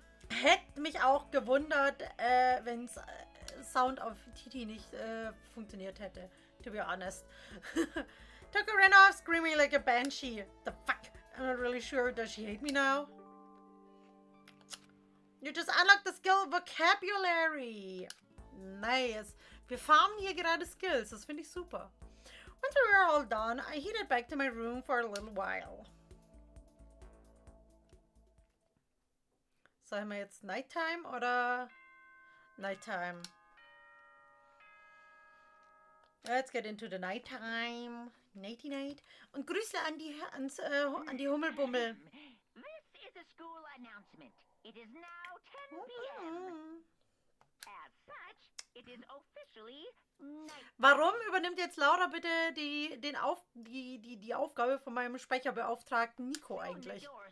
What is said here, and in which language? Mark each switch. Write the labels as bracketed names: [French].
[German] Hätte mich auch gewundert, wenn Sound auf Titi nicht funktioniert hätte. [English] To be honest. Tucker ran off screaming like a banshee. The fuck? I'm not really sure. Does she hate me now? You just unlocked the skill vocabulary. Nice. [German] Wir farmen hier gerade Skills. Das finde ich super. [English] Once we were all done, I headed back to my room for a little while. [German] Sagen wir jetzt Nighttime oder Nighttime? [English] Let's get into the nighttime. Nighty night. [German] Und Grüße an die Hummelbummel. [English] This is a school announcement. It is now 10 p.m. As such, it is officially night. [German] Warum übernimmt jetzt Laura bitte die Aufgabe von meinem Sprecherbeauftragten Nico eigentlich?